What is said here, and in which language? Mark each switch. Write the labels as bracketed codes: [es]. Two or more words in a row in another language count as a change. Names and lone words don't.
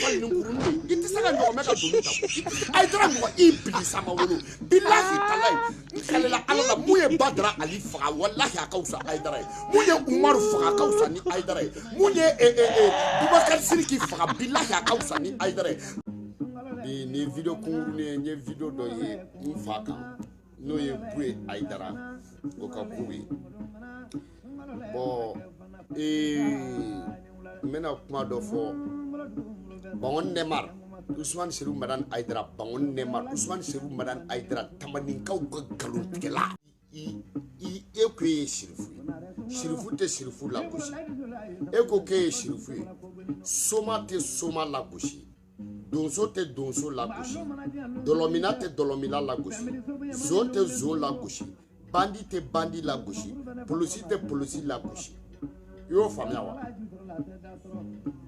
[bm] fali ni kurun de i tɛ se ka ɲɔgɔnmɛ ka doni ta Aïdara mɔgɔ i bilisa ma wolo bilahi talayi n kalela Ala la mun ye Badara Ali faga wallahi a ka wusa Aïdara ye mun ye Umaru faga a ka wusa ni Aïdara ye mun ye Bubakari Sidiki faga bilahi a ka wusa ni Aïdara ye ni video kunkurunin ye video dɔ ye n fa kan n'o ye Buye Aïdara o ka ko ye bon n bɛna kuma dɔ fɔ Bangon Nemar Ousmane Serifou Madane Aïdara Bangon Nemar Ousmane Serifou Madane Aïdara Tamaninkaw ka nkalontigɛla e ko e ye Serifou ye Serifou tɛ Serifou lagosi e ko k'e ye Serifou ye Soma tɛ Soma lagosi Donso tɛ Donso lagosi Dolomina tɛ Dolomina lagosi Zon tɛ Zon lagosi Bandi tɛ Bandi lagosi Polisi tɛ Polisi lagosi i y'o faamuya wa e